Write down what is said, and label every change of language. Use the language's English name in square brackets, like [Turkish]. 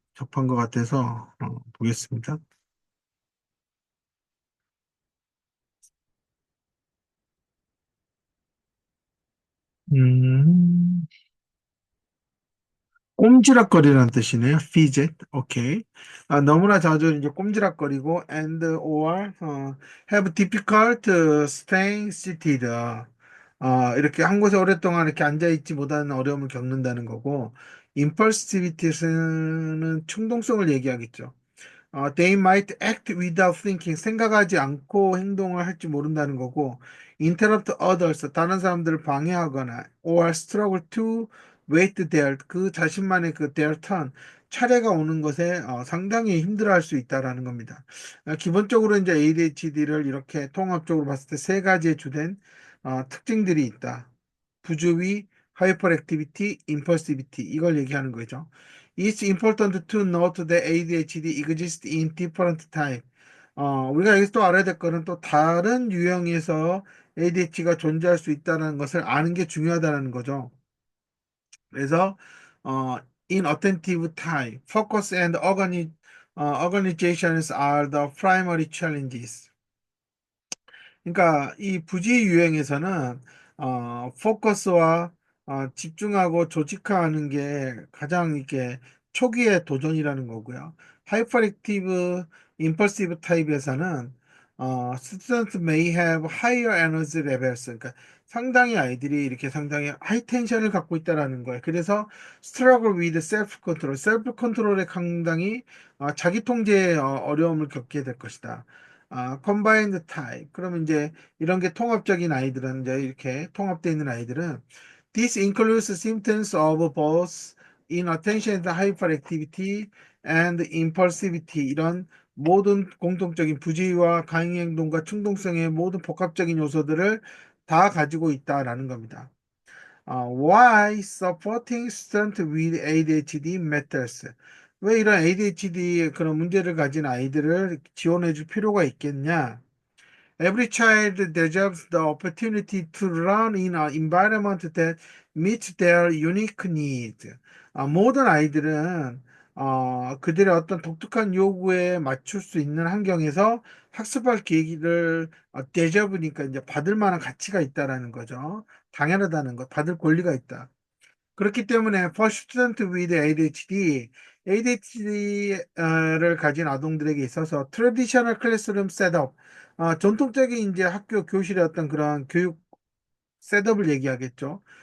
[Korean] 접한 것 같아서 보겠습니다. 음, 꼼지락거리라는 뜻이네요. [English] fidget. 오케이. [Korean] 너무나 자주 이제 꼼지락거리고 [English] and or have difficult staying seated. [Korean] 이렇게 한 곳에 오랫동안 이렇게 앉아 있지 못하는 어려움을 겪는다는 거고 impulsivities는 충동성을 얘기하겠죠. [English] They might act without thinking. [Korean] 생각하지 않고 행동을 할지 모른다는 거고, [English] interrupt others. [Korean] 다른 사람들을 방해하거나, [English] or struggle to wait their, [Korean] 그 자신만의 그 their turn. 차례가 오는 것에 상당히 힘들어할 수 있다라는 겁니다. 기본적으로 이제 ADHD를 이렇게 통합적으로 봤을 때 세 가지의 주된 특징들이 있다. 부주의, hyperactivity, impulsivity 이걸 얘기하는 거죠. [English] It's important to note that ADHD exists in different type. [Korean] 우리가 여기서 또 알아야 될 거는 또 다른 유형에서 ADHD가 존재할 수 있다는 것을 아는 게 중요하다는 거죠. 그래서 어, [English] inattentive type, focus and organizations are the primary challenges. [Korean] 그러니까 이 부지 유형에서는 포커스와 집중하고 조직화하는 게 가장 이렇게 초기의 도전이라는 거고요. 하이퍼액티브 임펄시브 타입에서는 [English] students may have higher energy levels. [Korean] 그러니까 상당히 아이들이 이렇게 상당히 하이 텐션을 갖고 있다라는 거예요. 그래서 [English] struggle with self control, [Korean] 셀프 컨트롤에 상당히 자기 통제에 어려움을 겪게 될 것이다. combined type. 그러면 이제 이런 게 통합적인 아이들은 이제 이렇게 통합되어 있는 아이들은 [English] this includes symptoms of both inattention and hyperactivity and impulsivity. [Korean] 이런 모든 공통적인 부지와 강행동과 충동성의 모든 복합적인 요소들을 다 가지고 있다라는 겁니다. [English] Why supporting student with ADHD matters? [Korean] 왜 이런 ADHD 그런 문제를 가진 아이들을 지원해 줄 필요가 있겠냐? [English] Every child deserves the opportunity to learn in an environment that meets their unique needs. [Korean] 모든 아이들은 그들의 어떤 독특한 요구에 맞출 수 있는 환경에서 학습할 기회를 deserve니까 이제 받을 만한 가치가 있다라는 거죠. 당연하다는 것, 받을 권리가 있다. 그렇기 때문에 for student with ADHD를 가진 아동들에게 있어서 [English] traditional classroom setup, [Korean] 전통적인 이제 학교 교실의 어떤 그런 교육 셋업을 얘기하겠죠.